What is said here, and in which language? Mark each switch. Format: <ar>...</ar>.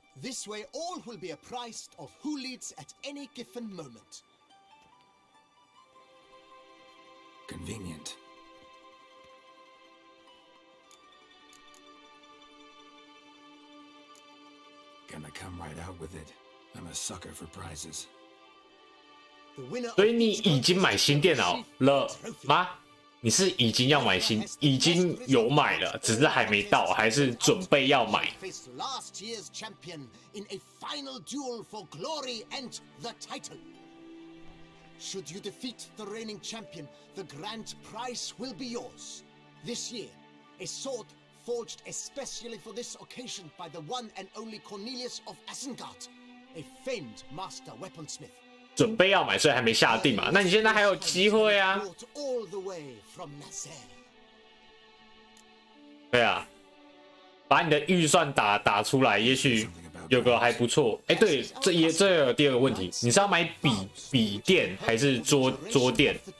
<en>This way all will be apprised of who leads at any given moment. Convenient. Gonna come right out with it. I'm a sucker for prizes.</en> <zh>所以你已经买新电脑了吗？你是已经要买新，已经有买了，只是还没到，还是准备要买？</zh> <en>Last year's champion in a final duel for glory and the title. Should you defeat the reigning champion, the grand prize will be yours. This year, a sword forged especially for this occasion by the one and only Cornelius of Assengard, a famed master weaponsmith.</en> <zh>准备要买，所以还没下定嘛？那你现在还有机会啊！</zh> <en>Brought all the way from Nazaire.</en> <zh>对啊，把你的预算打出来，也许有个还不错。哎，对，这有第二个问题，你是要买笔电还是桌垫？</zh>